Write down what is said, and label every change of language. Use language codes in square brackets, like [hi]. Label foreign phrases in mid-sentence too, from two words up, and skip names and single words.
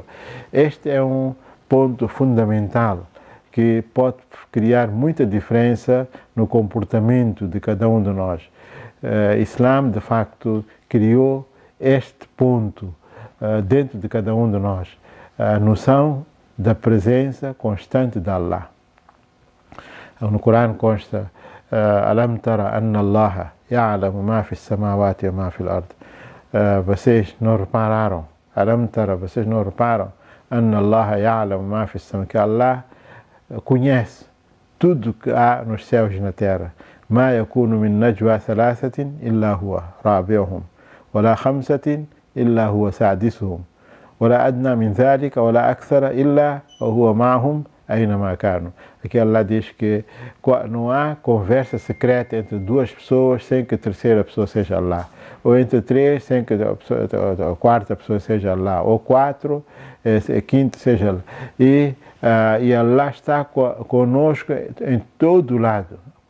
[pt] Este é um ponto fundamental que pode criar muita diferença no comportamento de cada um de nós. Islã, de facto, criou este ponto dentro de cada um de nós, a noção da presença constante de Allah. No Corão consta: [ar] ألم تر أن الله يعلم ما في السماوات وما في الأرض. [pt] Vocês não repararam? [ar] ألم تر, [pt] vocês não reparam? [ar] أن الله يعلم ما في السماوات, [pt] que Allah conhece tudo que há nos céus e na terra. [ar] ما يكون من نجوى ثلاثة إلا هو رابعهم ولا خمسة إلا هو سادسهم ولا أدنى من ذلك ولا أكثر إلا هو معهم أينما كانوا. [pt] Aqui Allah diz que não há conversa secreta entre duas pessoas sem que a terceira pessoa seja Allah, ou entre três sem que a quarta pessoa seja Allah, ou quatro, a quinta seja Allah. E Allah está conosco em todo lado.